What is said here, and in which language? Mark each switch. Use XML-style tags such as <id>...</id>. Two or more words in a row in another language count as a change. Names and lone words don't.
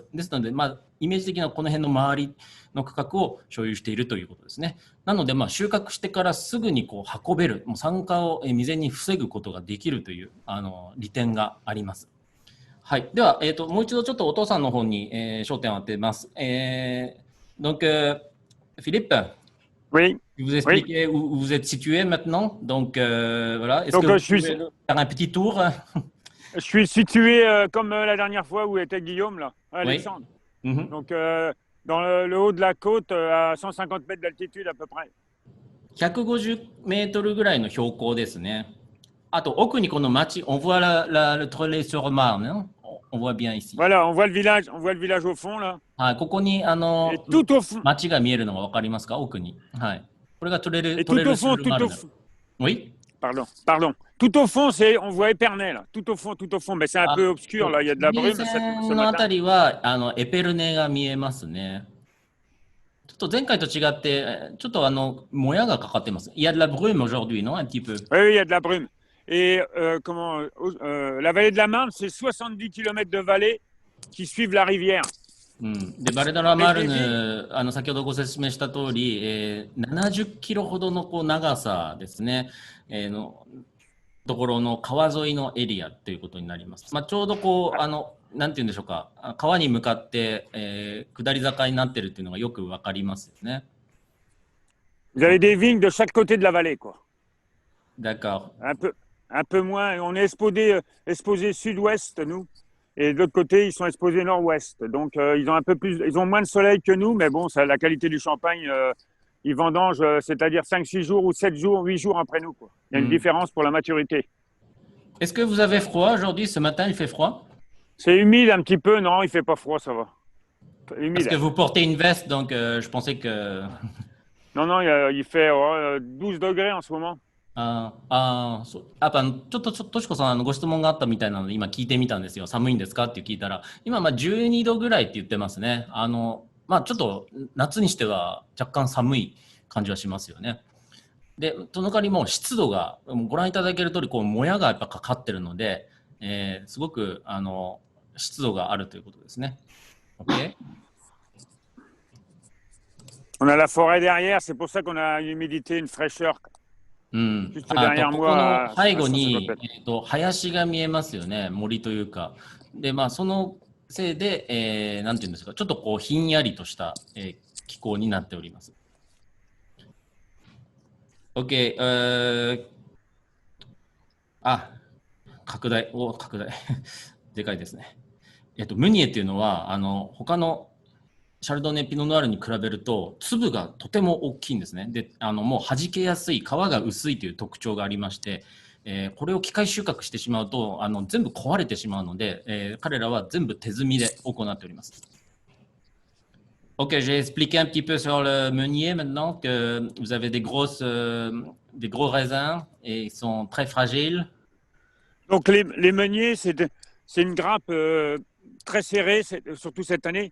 <ja>ですので、イメージ的なこの辺の周りの区画を所有しているということですね。なので、収穫してからすぐに運べる、もう酸化を未然に防ぐことができるという利点があります。はい、では、もう一度ちょっとお父さんの方に、焦点を当てます。</ja> <fr>Donc, Philippe, Oui, je vous oui. expliquer où vous êtes situé maintenant. Donc, voilà. Est-ce Donc, que vous je suis, pouvez faire un petit tour? je suis situé comme la dernière fois où était Guillaume, là, Oui. Alexandre. Mhm. Donc, dans le haut de la côte, à 150 mètres d'altitude à peu près.</fr> <ja>150 メートルぐらいの標高ですね。あと、奥にこの町、</ja> <fr>on voit le trolley sur Marne, hein? On voit bien ici. Voilà, on voit le village au fond, là.</fr> <ja>はい、ここに、</ja> <fr>Et tout au fond,</fr> <ja>町が見えるのがわかりますか？奥に。はい。これがトレル、</ja> <fr>et</fr> <ja>トレ</ja> <fr>tout</fr> <ja>ル</ja> <fr>au</fr> <ja>シュ</ja> <fr>fond,</fr> <ja>ル</ja> <fr>tout</fr> <ja>マル</ja> <fr>au</fr> <ja>ナ。</ja> <fr>fond. Oui? Pardon. Tout au fond, on voit Épernay, là. Tout au fond. Mais c'est un</fr> <ja>あ、</ja> <fr>peu obscur, là. Il y a de la</fr> <ja>名</ja> <fr>brume ce</fr> <ja>線のあた</ja> <fr>matin.</fr> <ja>りは、エペルネが見えますね。ちょっと前回と違って、ちょっともやがかかってます。</ja> <fr>Il y a de la brume aujourd'hui, non? Un petit peu. Oui, il y a de la brume. Et la vallée de la Marne, c'est 70 km de vallée qui suivent la rivière.</fr> <ja>うん、でバレダラマル</ja> <fr>Avec des villes.</fr> <ja>ヌ、先ほどご説明した通り、70キロほどのこう長さですね、のところの川沿いのエリアということになります。まあ、ちょうどこう、なんて言うんでしょうか、川に向かって、下り坂になってるっていうのがよくわかりますよね。</ja> <fr>Vous avez des vignes de chaque côté de la vallée, quoi. D'accord. Un peu moins. On est exposé sud-ouest, nous. Et de l'autre côté, ils sont exposés nord-ouest. Donc, ils ont moins de soleil que nous, mais bon, ça, la qualité du champagne, ils vendangent, c'est-à-dire 5-6 jours ou 7 jours, 8 jours après nous, quoi. Il y a une différence pour la maturité. Est-ce que vous avez froid aujourd'hui? Ce matin, il fait froid? C'est humide un petit peu. Non, il fait pas froid, ça va. Humide. Parce que vous portez une veste, donc je pensais que... Non, il fait 12 degrés en ce moment.</fr> <ja>やっぱちょっととしこさんご質問があったみたいなので今聞いてみたんですよ。寒いんですかって聞いたら、今まあ12度ぐらいって言ってますね。まあちょっと夏にしては若干寒い感じはしますよね。で、その代わりもう湿度がご覧いただける通りこうもやがやっぱかかってるので、すごく湿度があるということですね。OK?</ja> <fr>On a la forêt derrière, c'est pour ça qu'on a une humidité, une fraîcheur.</fr> <ja>うん、ここの背後に、林が見えますよね、森というか。で、まあ、そのせいで、なんていうんですか、ちょっとこうひんやりとした、気候になっております。OK、拡大。でかいですね。ムニエっていうのは、他のシャルドネ・ピノ・ノワールに比べると粒がとても大きいんですね。で、もう弾けやすい、皮が薄いという特徴がありまして、これを機械収穫してしまうと全部壊れてしまうので、彼らは全部手摘みで行っております。</ja> <fr>Ok, j'ai expliqué un petit peu sur le meunier maintenant que vous avez des gros raisins et ils sont très fragiles. Donc les meuniers, c'est une grappe très serrée, surtout cette année.</fr>